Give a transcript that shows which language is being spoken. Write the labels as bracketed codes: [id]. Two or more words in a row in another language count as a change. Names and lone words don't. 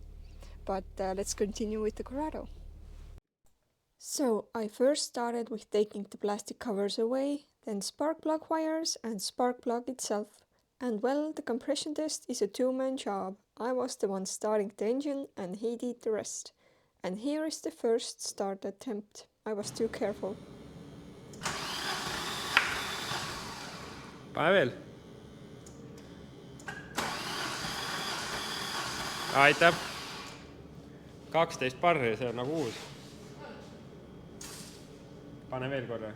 [en] But let's continue with the Corrado. So I first started with taking the plastic covers away, then spark plug wires and spark plug itself. And well, the compression test is a two-man job. I was the one starting the engine and he did the rest. And here is the first start attempt. I was too careful. [et] Pane veel. Aitäh. 12 barri, see on nagu uus. Pane veel korra.